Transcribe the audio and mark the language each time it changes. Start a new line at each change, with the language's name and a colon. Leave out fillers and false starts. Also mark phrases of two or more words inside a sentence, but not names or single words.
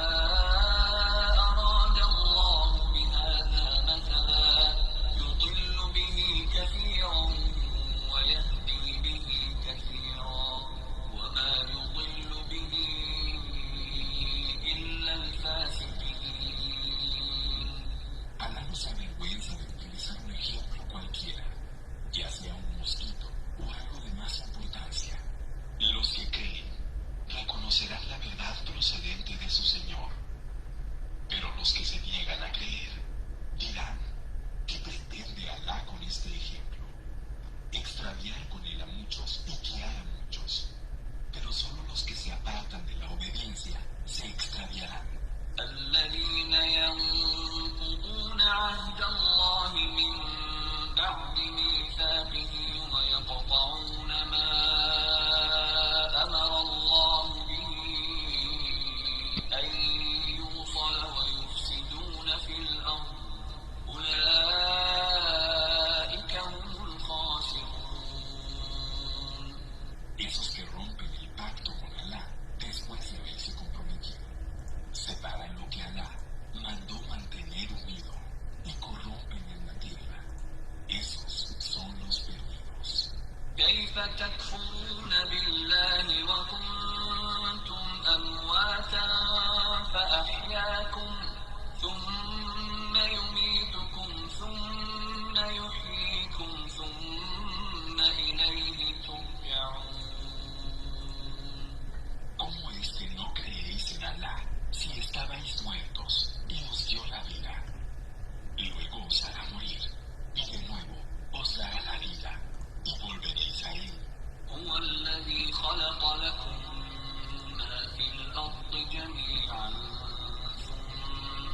Arabic: أراد الله بهذا مثلا يضل به كثيرا ويهدي به كثيرا وما يضل به إلا الفاسقين.
Spanish: Alá no se avergüenza de utilizar un ejemplo cualquiera, ya sea un mosquito o algo de más importancia. Los que creen reconocerán la verdad procedente de su Señor. Pero los que se niegan a creer dirán, ¿qué pretende Alá con este ejemplo? Extraviar con él a muchos y guiar a muchos. Pero solo los que se apartan de la obediencia se extraviarán.
Arabic: الذين ينقضون عهد الله من بعد ميثاقه ويقطعون ما أمر الله به أن يوصل ويفسدون في الأرض أولئك هم الخاسرون.
Spanish: Esos que rompen el pacto con Alá después de haberse comprometido, separan lo que Alá mandó mantener unido y corrompen en la tierra. Esos son los perdidos.
Arabic: كيف تكفرون بالله وكنتم أمواتا فأحياكم ثم يميتكم ثم يحييكم ثم إليه ترجعون.
Spanish: ¿Cómo es que no creéis en Alá si estabais muertos y os dio la vida? Luego os hará morir y de nuevo os dará la vida y volveréis a él.
Arabic: هو الذي خلق لكم ما في الأرض جميعا ثم